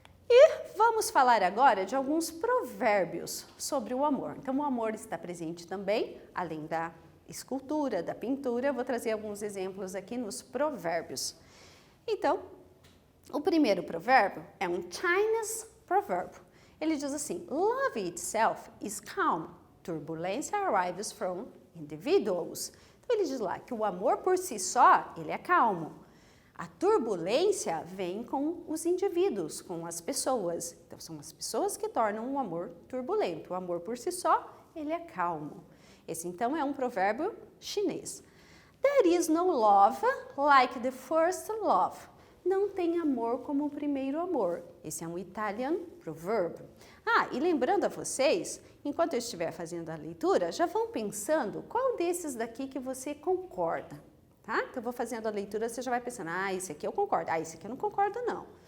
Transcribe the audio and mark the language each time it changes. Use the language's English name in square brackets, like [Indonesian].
[Portuguese] E vamos falar agora de alguns provérbios sobre o amor. Então, o amor está presente também, além da escultura, da pintura. Eu vou trazer alguns exemplos aqui nos provérbios. Então, o primeiro provérbio é um Chinese provérbio. Ele diz assim: [English] Love itself is calm. Turbulence arrives from individuals. [Portuguese] Então, ele diz lá que o amor por si só, ele é calmo. A turbulência vem com os indivíduos, com as pessoas. Então, são as pessoas que tornam o amor turbulento. O amor por si só, ele é calmo. Esse, então, é um provérbio chinês. [English] There is no love like the first love. [Portuguese] Não tem amor como o primeiro amor. Esse é um Italian provérbio. E lembrando a vocês, enquanto eu estiver fazendo a leitura, já vão pensando qual desses daqui que você concorda. Tá? Então, eu vou fazendo a leitura, você já vai pensando, esse aqui eu concordo, esse aqui eu não concordo, não.